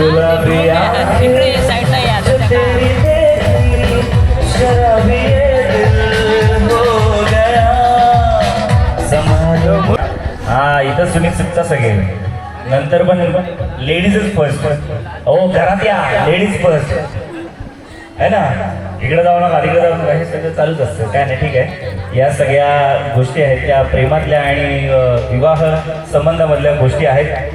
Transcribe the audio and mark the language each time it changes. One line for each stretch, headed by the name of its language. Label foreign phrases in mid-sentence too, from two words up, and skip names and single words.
Hindi: शराबिया
Marathi: साईडला या
Hindi: तेरी तेरी शराबी ये दिल हो गया समालो.
Marathi: हा इथं सुनील सुटता सगळे. नंतर पण
English: ladiesch first.
Marathi: हो घरात या
English: ladies first
Hindi: है ना.
Marathi: इकडे जाऊ नका तिकडे जाऊ नका हे सगळं चालूच असतं. काय नाही ठीक आहे. या सगळ्या गोष्टी आहेत त्या प्रेमातल्या आणि विवाह संबंधामधल्या गोष्टी आहेत.